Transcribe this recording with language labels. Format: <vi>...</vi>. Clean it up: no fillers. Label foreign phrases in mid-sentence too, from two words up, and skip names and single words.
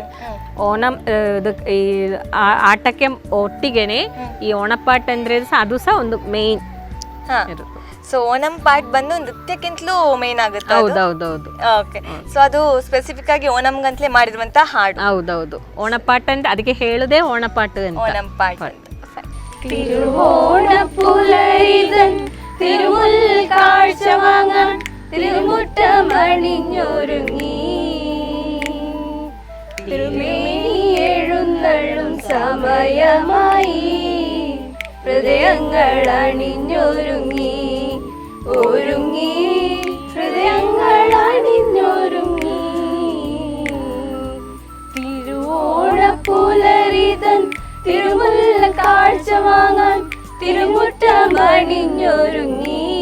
<kn>ಓಣಂ ಆಟಕ್ಕೆ ಒಟ್ಟಿಗೆನೆ ಈ ಓಣಪಾಟ್ ಅಂದ್ರೆ ಅದು ಸಹ ಒಂದು ಮೇನ್. ಸೊ ಓಣಂ ಪಾಟ್ ಬಂದು ನೃತ್ಯಕ್ಕಿಂತಲೂ ಮೇನ್ ಆಗುತ್ತೆ. ಹೌದೌದೌದು. ಓಕೆ, ಸೊ ಅದು ಸ್ಪೆಸಿಫಿಕ್ ಆಗಿ ಓಣಂಗಂತಲೇ ಮಾಡಿರುವಂತ ಹಾಡು. ಹೌದೌದು. ಓಣಪಾಟ್ ಅಂತ ಅದಕ್ಕೆ ಹೇಳುದೇ ಓಣಪಾಟ್ ಅಂತ.</kn> <ml>ഓണം പാട്ട്. തിരുവോണപ്പുലരിതൻ തിരുമുൽ കാഴ്ച വാങ്ങാൻ തിരുമുറ്റമണിഞ്ഞൊരുങ്ങി തിരുമേനി എഴുന്നള്ളും സമയമായി ഹൃദയങ്ങൾ അണിഞ്ഞൊരുങ്ങി ഒരുങ്ങി ഹൃദയങ്ങൾ അണിഞ്ഞൊരുങ്ങി തിരുവോണപ്പുലരിതൻ തിരുമുൽ കാഴ്ച വാങ്ങാൻ തിരുമുറ്റമണിഞ്ഞൊരുങ്ങി.</ml>